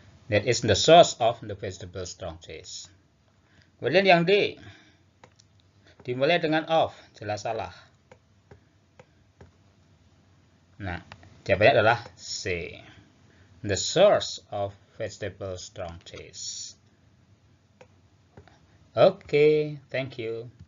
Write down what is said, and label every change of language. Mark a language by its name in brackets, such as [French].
[English] That is the source of the vegetable strong taste. [Indonesian] Kemudian yang D. Dimulai dengan of, jelas salah. Nah, jawabannya adalah C. [English] The source of vegetable strong taste. Okay, thank you.